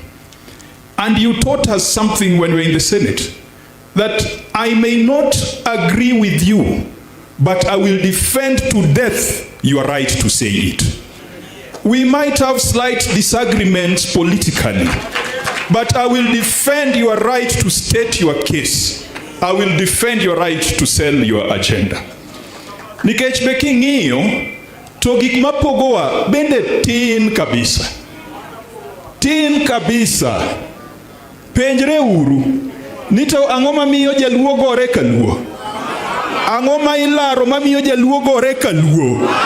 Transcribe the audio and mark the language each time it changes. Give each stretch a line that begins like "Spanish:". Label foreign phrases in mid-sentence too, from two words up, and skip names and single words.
English: And you taught us something when we were in the Senate, that I may not agree with you, but I will defend to death your right to say it. We might have slight disagreements politically, but I will defend your right to state your case. I will defend your right to sell your agenda.
Luo (Kenya and Tanzania): Nikech beki ng'iyo, to gik mapogowa bende tin kabisa. Tin kabisa. Penjre uru, nito ang'o mamiyo jaluo gore kaluo? Ang'o ma ilaro mamiyo jaluo gore kaluo?